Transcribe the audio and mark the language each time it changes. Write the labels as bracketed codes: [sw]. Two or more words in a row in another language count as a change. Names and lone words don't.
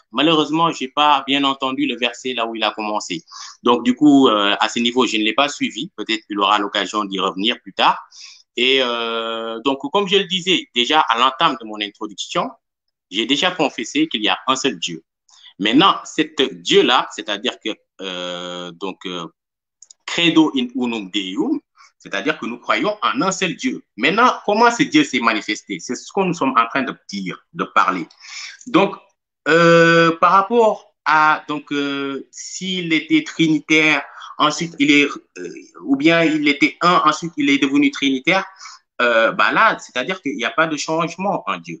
[fr] Malheureusement, j'ai pas bien entendu le verset là où il a commencé. Donc, du coup, à ce niveau, je ne l'ai pas suivi. Peut-être qu'il aura l'occasion d'y revenir plus tard. Et donc, comme je le disais déjà à l'entame de mon introduction, j'ai déjà confessé qu'il y a un seul Dieu. Maintenant, cet Dieu-là, c'est-à-dire que [la] credo in unum Deum, [fr] c'est-à-dire que nous croyons en un seul Dieu. Maintenant, comment ce Dieu s'est manifesté? C'est ce que nous sommes en train de dire, de parler. Donc, par rapport à s'il était trinitaire, ensuite ou bien il était un, ensuite il est devenu trinitaire, là, c'est-à-dire qu'il n'y a pas de changement en Dieu.